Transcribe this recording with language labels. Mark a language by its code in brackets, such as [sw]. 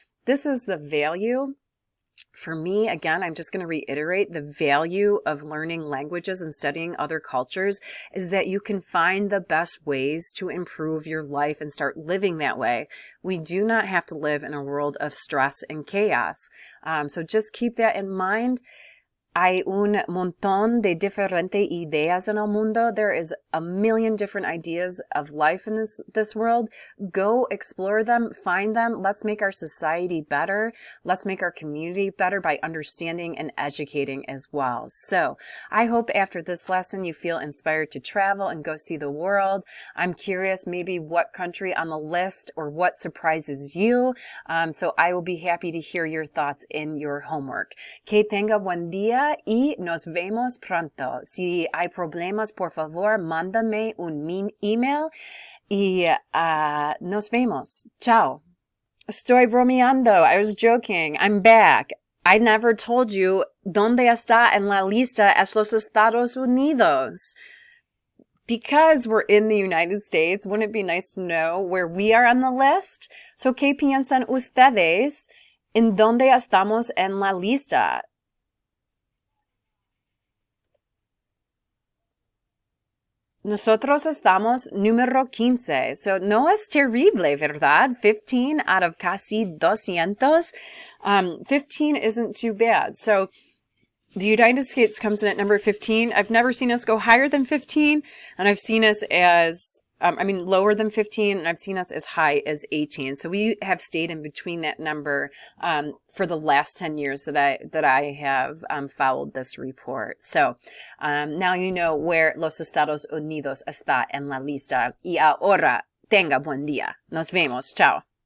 [en] This is the value. For me, again, I'm just going to reiterate the value of learning languages and studying other cultures is that you can find the best ways to improve your life and start living that way. We do not have to live in a world of stress and chaos. So just keep that in mind. [es] Hay un montón de diferentes ideas en el mundo. [en] There is a million different ideas of life in this world. Go explore them, find them. Let's make our society better. Let's make our community better by understanding and educating as well. So I hope after this lesson you feel inspired to travel and go see the world. I'm curious maybe what country on the list or what surprises you. So I will be happy to hear your thoughts in your homework. [es] Que tenga buen día. Y nos vemos pronto. Si hay problemas, por favor, mándame un email y nos vemos. Chao. Estoy bromeando. [en] I was joking. I'm back. I never told you [es] dónde está en la lista es los Estados Unidos. [en] Because we're in the United States, wouldn't it be nice to know where we are on the list? [es] So, ¿qué piensan ustedes en dónde estamos en la lista? Nosotros estamos número 15. So no es terrible, ¿verdad? [en] 15 out of casi 200. 15 isn't too bad. So the United States comes in at number 15. I've never seen us go higher than 15, and I've seen us as lower than 15, and I've seen us as high as 18. So we have stayed in between that number for the last 10 years that I have followed this report. So now you know where [es] los Estados Unidos está en la lista. Y ahora, tenga buen día. Nos vemos. Chao.